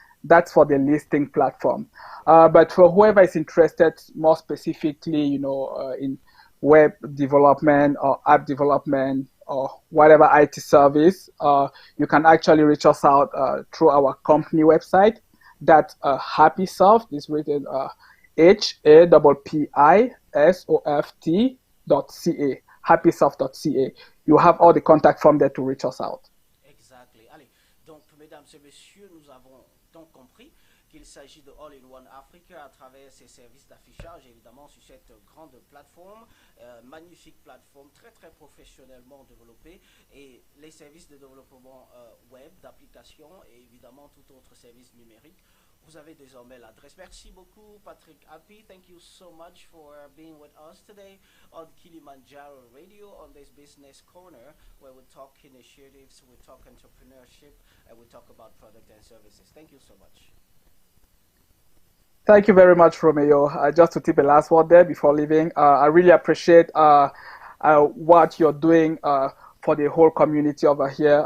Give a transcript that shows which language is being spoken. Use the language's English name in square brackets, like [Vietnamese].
[English] That's for the listing platform. But for whoever is interested more specifically, in web development or app development or whatever IT service, you can actually reach us out through our company website. That HappySoft is written HAPPISOFT.ca, happysoft.ca. You have all the contact form there to reach us out. Exactly. [French] Allez, donc, mesdames et messieurs, nous avons donc compris qu'il s'agit de All-in-One Africa à travers ses services d'affichage, évidemment, sur cette grande plateforme, magnifique plateforme, très très professionnellement développée, et les services de développement web, d'application, et évidemment tout autre service numérique. Vous avez désormais l'adresse. Merci beaucoup, Patrick Happy. [English] Thank you so much for being with us today on Kilimandjaro Radio on this business corner where we talk initiatives, we talk entrepreneurship, and we talk about product and services. Thank you so much. Thank you very much, Romeo. Just to tip a last word there before leaving, I really appreciate what you're doing for the whole community over here.